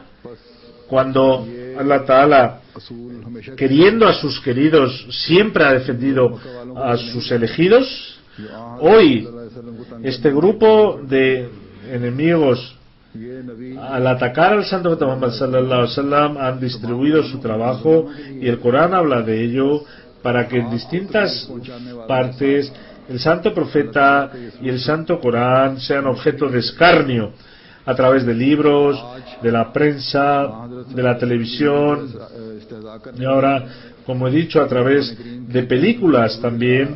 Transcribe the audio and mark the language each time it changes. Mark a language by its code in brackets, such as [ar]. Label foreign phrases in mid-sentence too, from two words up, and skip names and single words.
[es] Cuando [ar] الله تعالى, [es] queriendo a sus queridos, siempre ha defendido a sus elegidos. Hoy este grupo de enemigos, al atacar al santo profeta Muhammad [ar] صلى الله عليه وسلم, [es] han distribuido su trabajo, y el Corán habla de ello, para que en distintas partes el santo profeta y el santo Corán sean objeto de escarnio a través de libros, de la prensa, de la televisión, y ahora, como he dicho, a través de películas también.